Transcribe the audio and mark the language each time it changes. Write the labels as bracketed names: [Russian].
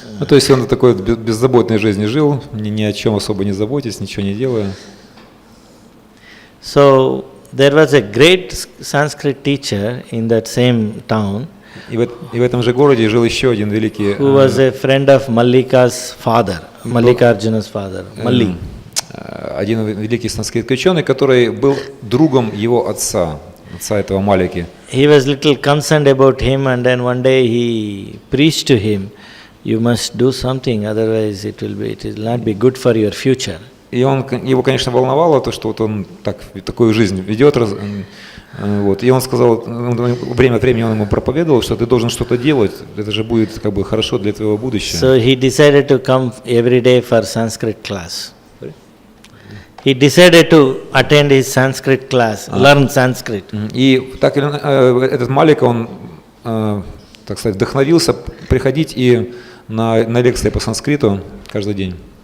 [Russian] Ну, то есть он в такой беззаботной жизни жил, ни о чем особо не заботясь, ничего не делая. [English] So there was a great Sanskrit teacher in that same town. [Russian] И в этом же городе жил еще один великий... [English] Who was a friend of Mallika's father, Mallikarjuna's father, Malli. [Russian] Один великий санскритский ученый, который был другом его отца этого Малики. [English] He was little concerned about him, and then one day he preached to him, "You must do something, otherwise it will not be good for your future." [Russian] И его, конечно, волновало то, что вот он такую жизнь ведет, вот. И он сказал, время от времени он ему проповедовал, что ты должен что-то делать, это же будет как бы хорошо для твоего будущего. [English] So he decided to come every day for Sanskrit class. He decided to attend his Sanskrit class, learn Sanskrit. [Russian] И так этот Малик, он, так сказать, вдохновился приходить и на лекции по санскриту каждый день.